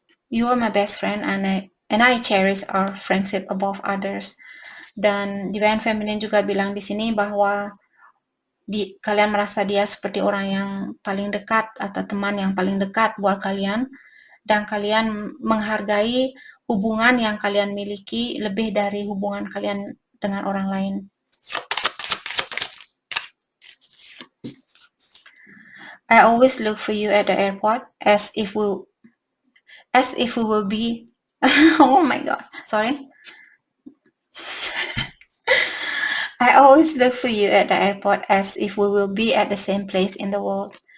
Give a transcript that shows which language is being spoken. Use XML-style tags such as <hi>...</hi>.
<en>You are my best friend and I cherish our friendship above others.</en> <id>Dan Divine Feminine juga bilang di sini bahwa kalian merasa dia seperti orang yang paling dekat atau teman yang paling dekat buat kalian, dan kalian menghargai hubungan yang kalian miliki lebih dari hubungan kalian dengan orang lain.</id> <en>I always look for you at the airport as if we will be oh my god, sorry. I always look for you at the airport as if we will be at the same place in the world.</en>